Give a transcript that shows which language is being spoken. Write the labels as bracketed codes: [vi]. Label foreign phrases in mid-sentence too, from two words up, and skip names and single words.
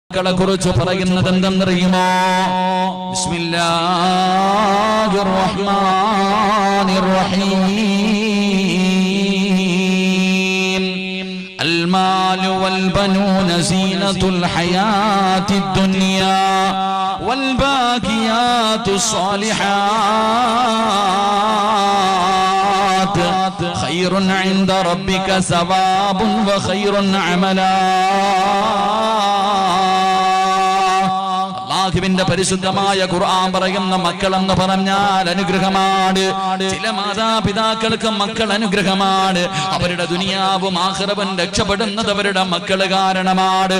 [ml] മക്കളെ കുറിച്ച് പറയുന്നത് എന്തെന്നറിയുമോ? [ar] بسم الله الرحمن الرحيم. المال والبنون زينة الحياة الدنيا والباقيات الصالحات خير عند ربك ثواب وخير عملا. [ml] അല്ലാഹുവിന്റെ പരിശുദ്ധമായ ഖുർആൻ പറയുന്ന മക്കളെന്ന് പറഞ്ഞാൽ അനുഗ്രഹമാണ്. ചില മാതാപിതാക്കൾക്ക് മക്കൾ അനുഗ്രഹമാണ്. അവരുടെ ദുനിയാവും ആഖിറവും രക്ഷപ്പെടുന്നത് അവരുടെ മക്കൾ കാരണമാണ്.